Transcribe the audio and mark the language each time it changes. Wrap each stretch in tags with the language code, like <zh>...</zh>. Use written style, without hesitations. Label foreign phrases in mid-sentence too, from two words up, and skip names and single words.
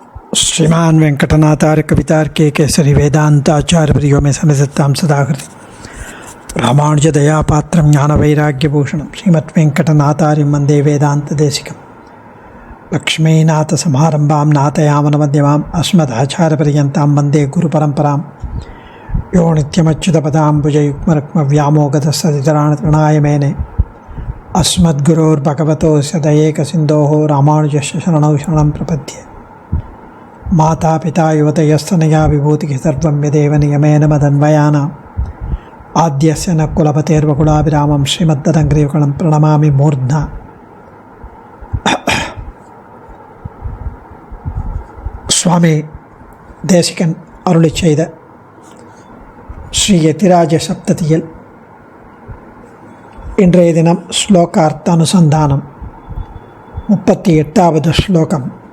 <sa>श्रीमान वेंकटनाथार्य कवितार्के केसरी वेदांताचार्यवर्यो में सन्निधत्तां सदाहृति रामानुज दयापात्रं ज्ञानवैराग्यभूषणं श्रीमद्वेंकटनाथार्यं वन्दे वेदान्तदेशिकं लक्ष्मीनाथसमारम्भां नाथयामनमध्यमाम् अस्मदाचार्यपर्यन्तां वन्दे गुरुपरम्परां यो नित्यमच्युतपदाम्बुजयुग्मरुक्मव्यामोगतसतितराणतृणाय मेने अस्मद्गुरोर्भगवतोऽस्य दयैकसिन्धोः रामानुजस्य शरणौ शरणं प्रपद्ये। माता पिता युवतयस्तनया विभूतिः सर्वं यदेव नियमेन मदन्वयानाम् आद्यस्य न कुलपतेर्वकुलाभिरामं श्रीमद्ददङ्घ्रियुगलं प्रणमामि मूर्ध्ना।</sa> <ta>சுவாமி தேசிகன் அருளிச் செய்த ஸ்ரீ யதிராஜ சப்ததியில் இன்றைய தினம் ஸ்லோகார்த்த அனுசந்தானம் 38வது ஸ்லோகம்.</ta>